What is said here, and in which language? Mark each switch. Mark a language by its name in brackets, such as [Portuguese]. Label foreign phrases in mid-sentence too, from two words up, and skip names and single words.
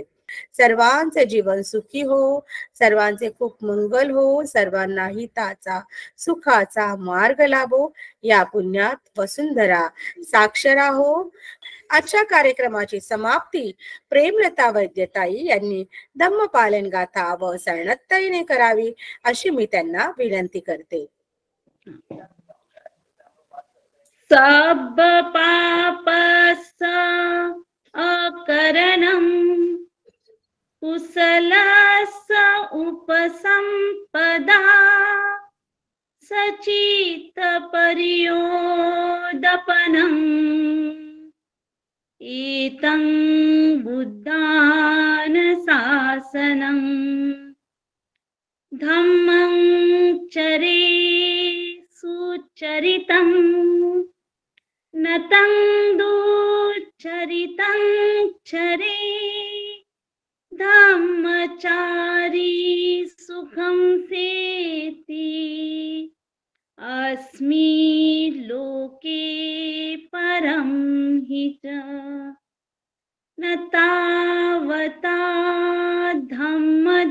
[Marathi] सर्वांचे जीवन सुखी हो, सर्वांचे खूप मंगल हो, सर्वांना हिताचा सुखाचा मार्ग लाभो, या पुण्यात वसुंधरा साक्षरा हो. आजच्या कार्यक्रमाची समाप्ती प्रेमलता वैद्यताई यांनी धम्मपालन गाथा व सरळताईने करावी अशी मी त्यांना विनंती करते. [Pali] सब पापस अकरणं कुशलस उपसंपदा सचित परियोदपनं एतं बुद्धान शासनं धम्मं चरे सुचरितं नतं दुचरितं चरे धम्मचारी सुखं सेति अस्मि लोके परं हि च न तावता धम्म